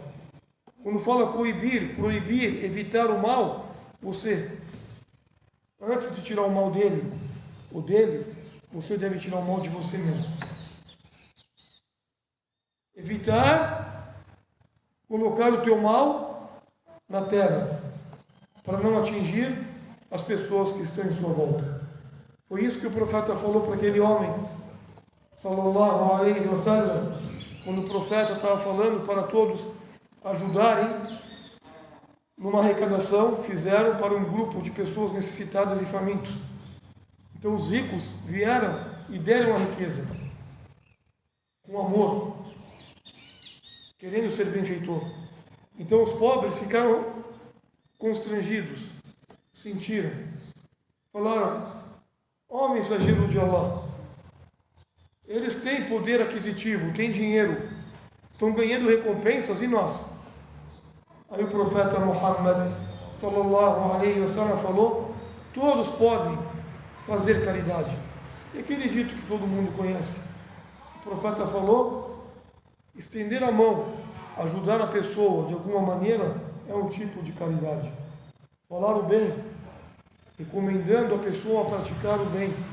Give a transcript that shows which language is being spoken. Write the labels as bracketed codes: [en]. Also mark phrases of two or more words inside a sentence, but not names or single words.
[pt] Quando fala coibir, proibir, evitar o mal, você, antes de tirar o mal dele ou dele, você deve tirar o mal de você mesmo. Evitar colocar o teu mal na terra, para não atingir as pessoas que estão em sua volta. Foi isso que o profeta falou para aquele homem, [ar] صلى الله عليه وسلم, [pt] quando o profeta estava falando para todos ajudarem numa arrecadação, fizeram para um grupo de pessoas necessitadas e famintos. Então os ricos vieram e deram a riqueza com amor, querendo ser benfeitor. Então os pobres ficaram constrangidos, sentiram, falaram: ó mensageiro de Allah, eles têm poder aquisitivo, têm dinheiro, estão ganhando recompensas, e nós? Aí o profeta Muhammad [ar] صلى الله عليه وسلم [pt] falou: todos podem fazer caridade. E aquele dito que todo mundo conhece: o profeta falou, estender a mão, ajudar a pessoa de alguma maneira é um tipo de caridade. Falar o bem, recomendando a pessoa a praticar o bem.